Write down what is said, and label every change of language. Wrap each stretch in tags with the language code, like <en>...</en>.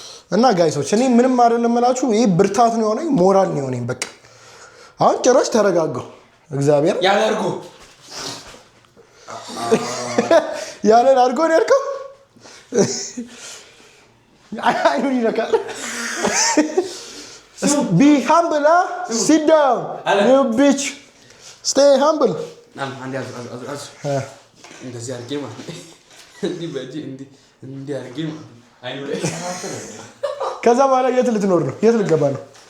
<am>እና ጋይሶች እኔ ምንም አይደለም እላችሁ ይሄ ብርታት ነው የሆነኝ ሞራል ነው የሆነኝ በቃ አሁን ጭራሽ ተረጋጋሁ እግዚአብሔር ያለርጎ ያለን አድርጎ ነው ያልከው አይኑን ይነካል</am> <en>be humble sit down you bitch stay humble</en> <am>አንዴ አዝ እንደዚህ አድርጌ ማለት እንዲህ በእጅ እንዲህ አድርጌ አይኑ ላይ ከዛ በኋላ የት ልትኖር ነው የት ልትገባ ነው</am>